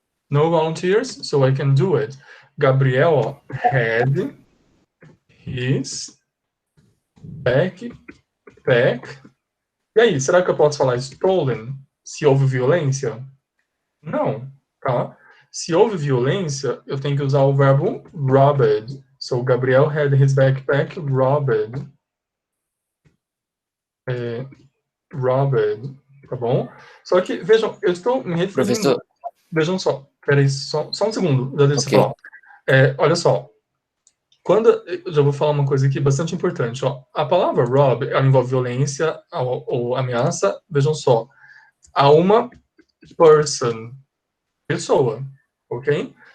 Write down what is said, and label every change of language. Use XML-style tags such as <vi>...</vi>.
<en>No volunteers, so I can do it. Gabriel had his backpack.</en> <pt>E aí, será que eu posso falar stolen se houve violência? Não, tá? Se houve violência, eu tenho que usar o verbo robbed.</pt> <en>So, Gabriel had his backpack robbed.</en> <pt>Robbed, tá bom? Só que, vejam, eu estou me referindo. Professor, Vejam só, peraí, só um segundo, já deixa você ok. falar. Olha só, quando eu já vou falar uma coisa aqui bastante importante, ó. A palavra rob, ela envolve violência ou ameaça, vejam só, a uma person, pessoa, ok?</pt>